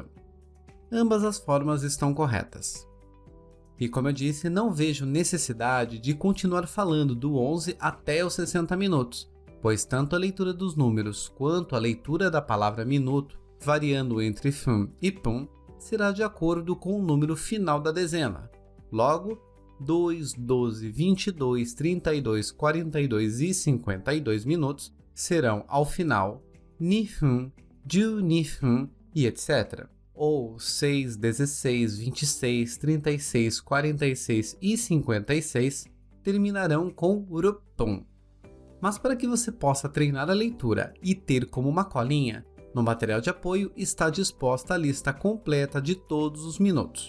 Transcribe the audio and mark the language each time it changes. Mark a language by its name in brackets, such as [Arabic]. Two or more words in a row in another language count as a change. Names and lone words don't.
[Portuguese] Ambas as formas estão corretas. E como eu disse, não vejo necessidade de continuar falando do 11 até os 60 minutos, pois tanto a leitura dos números quanto a leitura da palavra minuto, variando entre fun e pum, será de acordo com o número final da dezena. Logo, 2, 12, 22, 32, 42 e 52 minutos serão ao final nihun, [Japanese] ju nihun [Portuguese] e etc. Ou 6, 16, 26, 36, 46 e 56 terminarão com rupum. Mas para que você possa treinar a leitura e ter como uma colinha, no material de apoio está disposta a lista completa de todos os minutos.